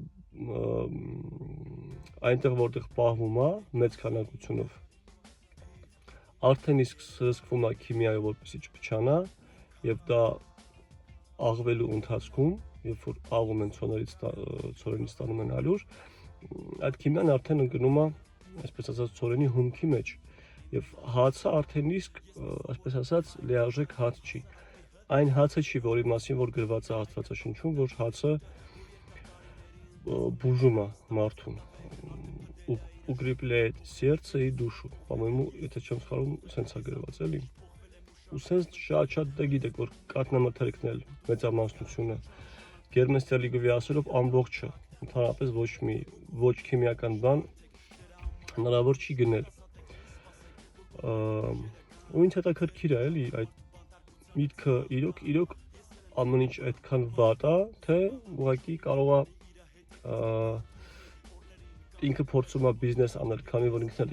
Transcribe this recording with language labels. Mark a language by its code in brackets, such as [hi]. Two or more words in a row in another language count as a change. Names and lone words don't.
[hy] այնտեղ որտեղ պահվում է մեծ քանակությունով արդեն իսկ սրսկվում է քիմիայով, որպեսզի չփչանա եւ դա աղվելու ընթացքում, երբ որ աղում են ցորենից ստանում են ալյուր, այդ քիմիան արդեն ընկնում է, այսպես ասած, ցորենի հումքի մեջ եւ հացը արդեն իսկ, այսպես ասած, լիարժեք հաց չի։ Այն հացը չի, որի մասին որ գրված է Աստվածաշնչում, որ հացը բուժում է մարդուն։ [ru] Укрепляет сердце и душу, по-моему, [hy] եթե չեմ սխալվում, սենց է գրված էլի։ Ու սենց շատ դա գիտեք, որ կաթնամթերքն էլ մեծամասնությունը Գերման Ստերլիգովի ասելով ամբողջը, ընդհանրապես ոչ քիմիական բան հնարավոր չի գնել։ Ու ինձ հետաքրքիր է էլի այդ միտքը իրոք ամեն ինչ այդքան վատ է, թե ուղղակի կարող է ինքը փորձում է բիզնես անել, քանի որ ինքն էլ